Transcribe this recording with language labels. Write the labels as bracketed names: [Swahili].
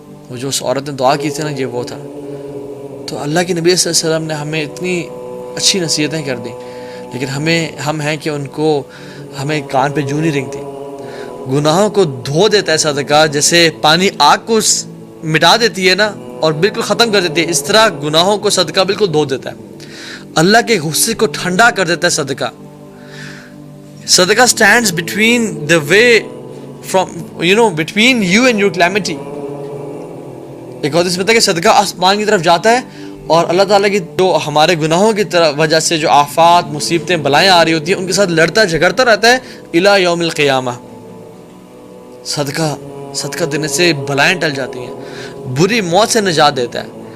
[Urdu] وہ جو اس عورت نے دعا کی تھی نا، یہ وہ تھا. تو اللہ کے نبی صلی اللہ علیہ وسلم نے ہمیں اتنی اچھی نصیحتیں کر دیں، لیکن ہم ہیں کہ ان کو ہمیں کان پہ جوں نہیں رنگتی. گناہوں کو دھو دیتا ہے صدقہ، جیسے پانی آگ کو مٹا دیتی ہے نا اور بالکل ختم کر دیتی ہے، اس طرح گناہوں کو صدقہ بالکل دھو دیتا ہے. اللہ کے غصے کو ٹھنڈا کر دیتا ہے صدقہ. [English] صدقہ stands between the way from between you and your calamity. [Urdu] ایک اور اس میں کہ صدقہ آسمان کی طرف جاتا ہے اور اللہ تعالیٰ کی جو ہمارے گناہوں کی وجہ سے جو آفات، مصیبتیں، بلائیں آ رہی ہوتی ہیں، ان کے ساتھ لڑتا جھگڑتا رہتا ہے [Arabic] الی یوم القیامہ. [Urdu] صدقہ دینے سے بلائیں ٹل جاتی ہیں، بری موت سے نجات دیتا ہے.